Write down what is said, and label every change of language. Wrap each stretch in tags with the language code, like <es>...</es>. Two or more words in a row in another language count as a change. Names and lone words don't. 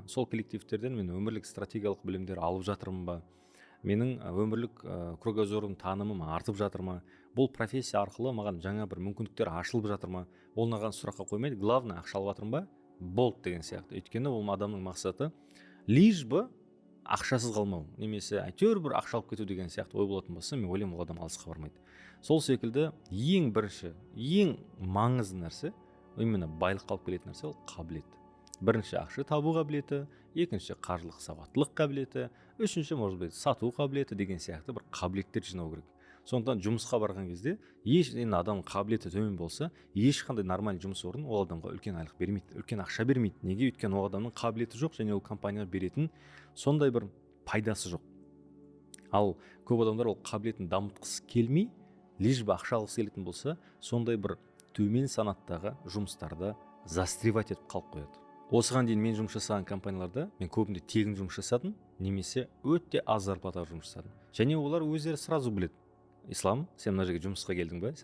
<kk>Сол коллективтерден мен өмірлік стратегиялық білімдер алып жатырмын ба? Менің өмірлік кругозорым, танымым артып жатыр ма? Бұл профессия арқылы маған жаңа бір мүмкіндіктер ашылып жатыр ма? Ол маған сұраққа қоймайды. Главное, ақша алып жатырмын ба? Болды деген сияқты. Өйткені ол адамның мақсаты</kk> <ru>лишь бы</ru> <kk>ақшасыз қалмау, немесе әйтеуір бір ақша алып кету деген сияқты ой болатын болса, мен ойлаймын, ол адам алысқа бармайды. Сол секілді ең бірінші, ең маңызды нәрсе, именно байлыққа алып келетін нәрсе ол қабілет. Бірінші ақша табу қабілеті, екінші қаржылық сауаттылық қабілеті, үшінші</kk> <ru>может быть</ru> <kk>сату қабілеті деген сияқты бір қабілеттер жинау керек. Сондықтан жұмысқа барған кезде адам қабілеті төмен болса, ешқандай нормальный жұмыс орны ол адамға үлкен айлық бермейді, үлкен ақша бермейді. Неге? Өйткені ол адамның қабілеті жоқ, және ол компанияға беретін сондай бір пайдасы жоқ. Ал көп адамдар ол қабілетін дамытқысы келмей,</kk> <ru>лишь бы</ru> <kk>ақша алғысы келетін болса, сондай бір төмен санаттағы жұмыстарда застревать етіп қалып қояды. Осыған дейін мен жұмыс жасаған компанияларда мен көбінде тегін жұмыс жасадым, немесе өте аз зарплатаға жұмыс жасадым. Және олар өздері сразу біледі. Ислам, сен мына жерге жұмысқа келдің бе?</kk>